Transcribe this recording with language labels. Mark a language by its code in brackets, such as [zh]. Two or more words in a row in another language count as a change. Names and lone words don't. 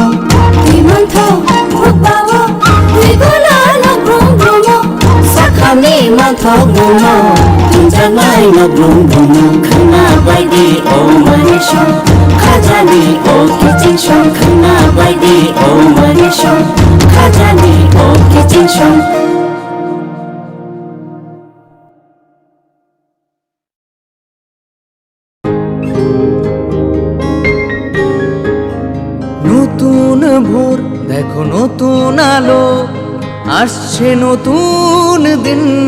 [trp] Di mantho o bawo, di gola no brumo. Sakhani mantho brumo, janai no brumo. Kena bai di o mare show, khajani o kicing show. Kena bai di o mare show, khajani o kicing show. [bn] নতুন ভোর দেখো নতুন আলো, আসছে নতুন দিন।